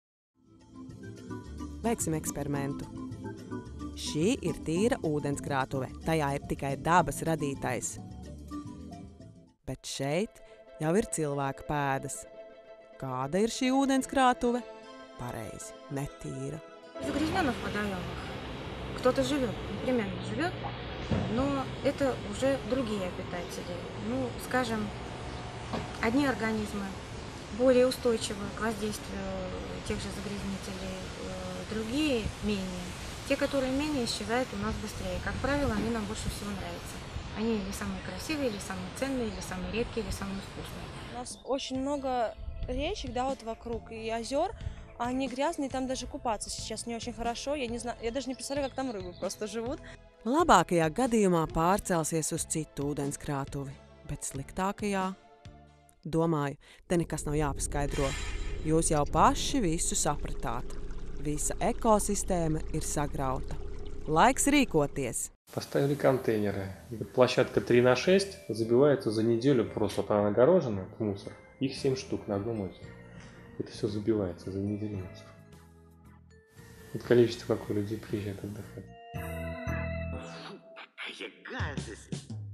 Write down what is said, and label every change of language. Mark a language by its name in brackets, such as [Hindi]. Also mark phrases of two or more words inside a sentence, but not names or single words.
[Latvian] Veiksim eksperimentu. Šī ir tīra ūdenskrātuve, tajā ir tikai dabas radītais. Bet šeit jau ir cilvēka pēdas. Kāda ir šī ūdenskrātuve? Pareizi, netīra. [Russian] В загрязненных водоемах кто-то живет, непременно живет, но это уже другие обитатели. Ну, скажем, одни организмы более устойчивы к воздействию тех же загрязнителей, другие менее. Те, которые менее, исчезают у нас быстрее. Как правило, они нам больше всего нравятся. Они или самые красивые, или самые ценные, или самые редкие, или самые вкусные. У нас очень много речек, да, вот вокруг, и озер, а они грязные, там даже купаться сейчас не очень хорошо. Я не знаю, я даже не представляю, как там рыбы просто живут. [Latvian] Labākajā gadījumā pārcelsies uz citu ūdenskrātuvi, bet sliktākajā, domāju, te nekas nav jāpaskaidro. Jūs jau paši visu sapratāt. Visa ekosistēma ir sagrauta. Laiks rīkoties! [Russian] Поставили контейнеры. Площадка 3/6 забивается за неделю, просто там огорожена, мусор. Их 7 штук на одном озере. Это все забивается за неделю мусор. Вот количество, какое людей приезжает отдыхать. Какая гадость!